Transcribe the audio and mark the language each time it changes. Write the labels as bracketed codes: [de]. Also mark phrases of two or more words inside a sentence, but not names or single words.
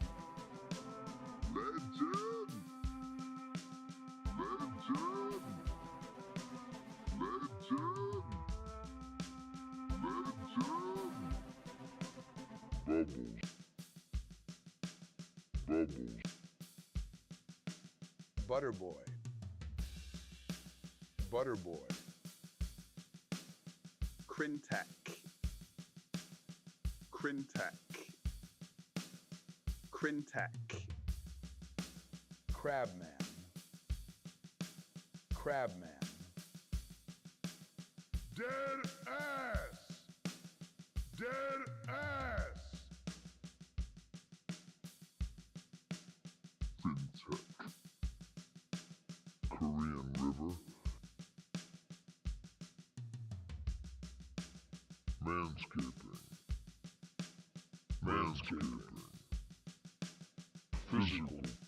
[en] Legend. Legend. Legend. Legend. Bubbles. Bubbles. Butterboy. Butterboy. Quintac. Quintac. Quintac. Crabman. Crabman. Dead ass! Dead ass! Fintech. Korean River. Manscaping. Manscaping. Physical.